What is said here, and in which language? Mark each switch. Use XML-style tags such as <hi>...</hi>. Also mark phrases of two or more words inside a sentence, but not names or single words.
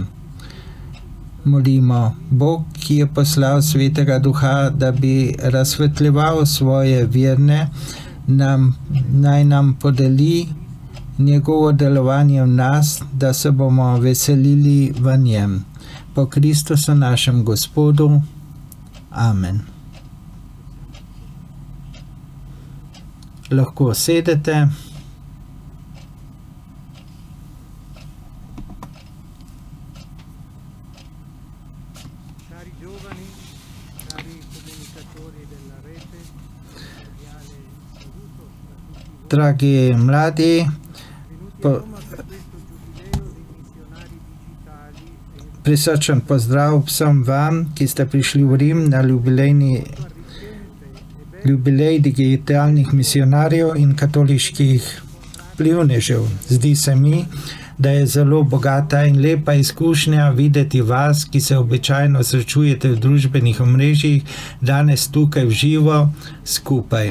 <sl>Molimo, Bog, ki je poslal Svetega Duha, da bi razsvetljeval svoje verne, naj nam podeli njegovo delovanje v nas, da se bomo veselili v njem. Po Kristusu našem Gospodu. Amen. Lahko sedete.</sl> <it>Cari giovani, cari comunicatori della rete, cordiale saluto a tutti voi.</it> <sl>Dragi mladi,</sl> <it>Venuti a Roma per questo giubileo dei missionari digitali e</it> <sl>prisrčen pozdrav vsem vam, ki ste prišli v Rim na jubilej digitalnih misionarjev in katoliških vplivnežev. Zdi se mi, da je zelo bogata in lepa izkušnja videti vas, ki se običajno srečujete v družbenih omrežjih, danes tukaj v živo skupaj.</sl>